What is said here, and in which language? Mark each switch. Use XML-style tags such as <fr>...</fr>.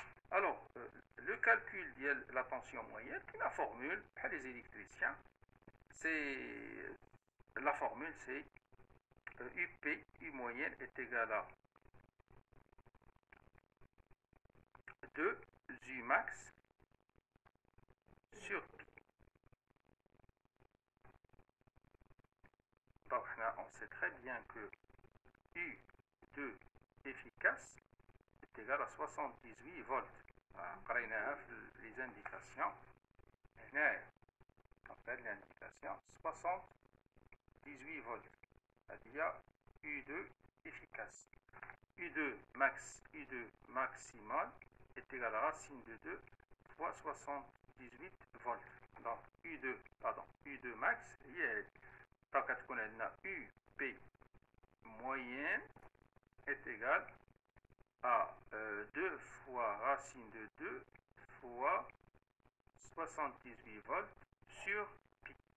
<fr>alors le calcul de la tension moyenne, la formule, pour les électriciens, c'est la formule c'est UP, U moyenne est égal à 2 U max sur pi. Donc là, on sait très bien que U2 efficace est égal à 78 volts.</fr> <ar>قريناها في les indications هنايا.</ar> <fr>donc هاد l'indication 78 volts</fr> <ar>هادي هي</ar> <fr>U2 efficace. U2 maximal est égal à racine de 2 fois 78 volts. donc U2 max هي هادي. donc</fr> <ar>كتكون عندنا</ar> <fr>UP moyenne est égal à 2 fois racine de 2 fois 78 volts sur pi.</fr>